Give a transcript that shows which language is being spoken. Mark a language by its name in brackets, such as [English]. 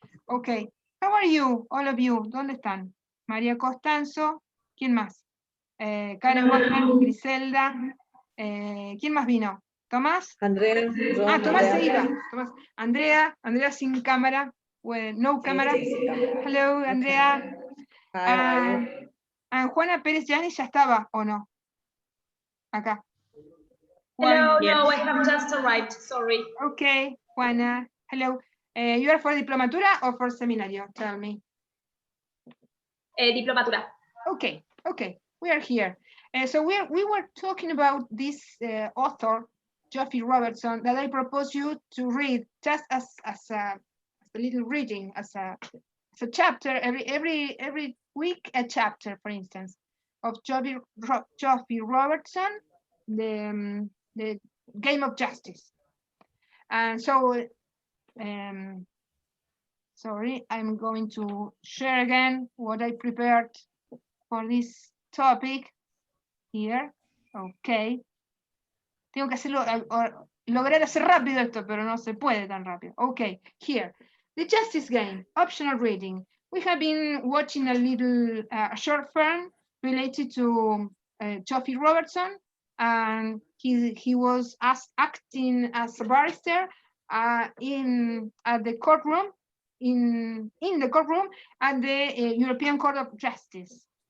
[English] Okay, how are you, all of you? [Spanish] ¿Dónde están? María Costanzo, ¿quién más? Karen Botman, Griselda, ¿quién más vino? ¿Tomás? Andrea. Tomás se iba. Tomás. Andrea sin cámara. [English] Well, no camera. Hello, Andrea. [Spanish] Juana Pérez Yanis ya estaba, ¿o no? Acá. [English] Hello, no, I have just arrived, sorry. Okay, Juana, hello. You are for Diplomatura or for Seminario? Tell me. Diplomatura. Okay. we are here. So we were talking about this author, Jeoffrey Robertson, that I propose you to read just as a little reading, as a chapter, every week a chapter, for instance, of Jeoffrey Robertson, the Game of Justice. And so, sorry, I'm going to share again what I prepared for this topic here. Okay. [Spanish] Tengo que hacerlo, lograr hacer rápido esto, pero no se puede tan rápido. [English] Okay, here. The Justice Game, optional reading. We have been watching a little short film related to Jeoffrey Robertson, and he was acting as a barrister at the courtroom, in the courtroom at the European Court of Justice.